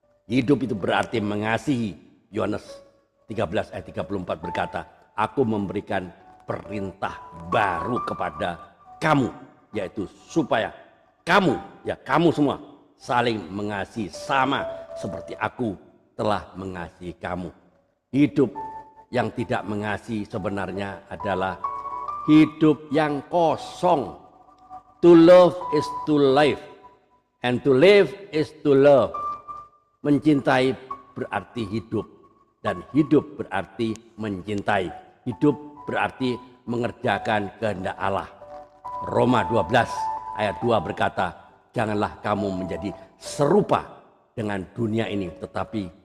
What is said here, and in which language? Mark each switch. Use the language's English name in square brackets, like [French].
[Indonesian] Hidup itu berarti mengasihi. Yohanes 13 ayat 34 berkata, aku memberikan perintah baru kepada kamu, yaitu supaya kamu, ya kamu semua, saling mengasihi sama seperti aku telah mengasihi kamu. Hidup yang tidak mengasihi sebenarnya adalah hidup yang kosong. [English] To love is to live, and to live is to love. [Indonesian] Mencintai berarti hidup, dan hidup berarti mencintai. Hidup berarti mengerjakan kehendak Allah. Roma 12 ayat 2 berkata, janganlah kamu menjadi serupa dengan dunia ini, tetapi